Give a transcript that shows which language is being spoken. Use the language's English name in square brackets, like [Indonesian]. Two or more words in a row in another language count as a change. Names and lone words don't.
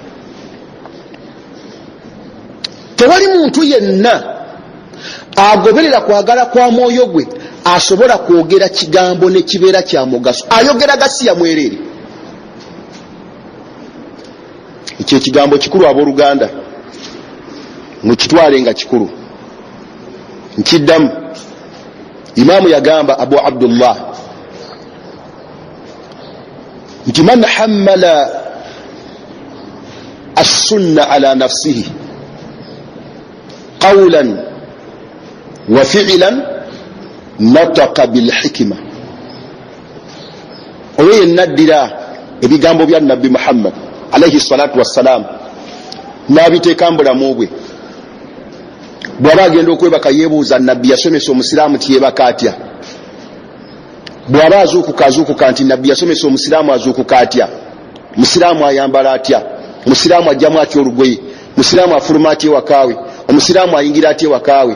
[Ganda] Tewali muntu yenna agoberera kwagala kwa mwoyo gwe asobola kwogera kigambo ne kibeera kya mugaso ayogera gasiya mwerere. Ekyo ekigambo kikulu abooluganda mukitwale nga kikulu. Nkiddamu Imaamu yagamba Abu Abdullah nti [Arabic] من حمل السنة على نفسه قولا وفعلا نطق بالحكمة. [Ganda] Oyo yennaddira ebigambo bya Nabbi Muhammad [Arabic] عليه الصلاة والسلام [Ganda] n'abiteeka mu bulamu bwe. Bw'aba agenda okwebaka yeebuuza Nabbi yasomesa omusiraamu tiyebaka atya. Bw'aba azuukuka nti Nabbi yasomesa omusiraamu azuukuka atya, musiraamu ayambala atya, musiraamu ajjamu atya olugoye, musiraamu afuluma atya ewakaawe, omusiraamu ayingira atya ewakaawe.